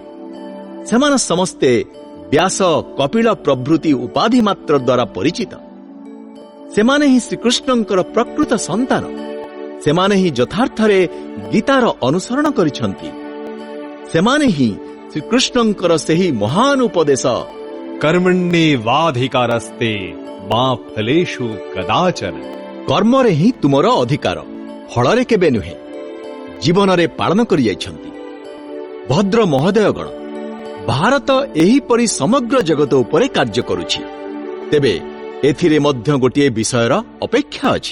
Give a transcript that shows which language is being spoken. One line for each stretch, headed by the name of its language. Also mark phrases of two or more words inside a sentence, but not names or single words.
Odia: ସେମାନେ ସମସ୍ତେ ବ୍ୟାସ, କପିଳ ପ୍ରଭୃତି ଉପାଧି ମାତ୍ର ଦ୍ୱାରା ପରିଚିତ। ସେମାନେ ହିଁ ଶ୍ରୀକୃଷ୍ଣଙ୍କର ପ୍ରକୃତ ସନ୍ତାନ। ସେମାନେ ହିଁ ଯଥାର୍ଥରେ ଗୀତାର ଅନୁସରଣ କରିଛନ୍ତି। ସେମାନେ ହିଁ ଶ୍ରୀକୃଷ୍ଣଙ୍କର ସେହି ମହାନ ଉପଦେଶ,
Sanskrit: कर्मण्येवाधिकारस्ते मा फलेषु कदाचन,
Odia: କର୍ମରେ ହିଁ ତୁମର ଅଧିକାର, ଫଳରେ କେବେ ନୁହେଁ, ଜୀବନରେ ପାଳନ କରିଯାଇଛନ୍ତି। ଭଦ୍ର ମହୋଦୟଗଣ, ଭାରତ ଏହିପରି ସମଗ୍ର ଜଗତ ଉପରେ କାର୍ଯ୍ୟ କରୁଛି। ତେବେ ଏଥିରେ ମଧ୍ୟ ଗୋଟିଏ ବିଷୟର ଅପେକ୍ଷା ଅଛି।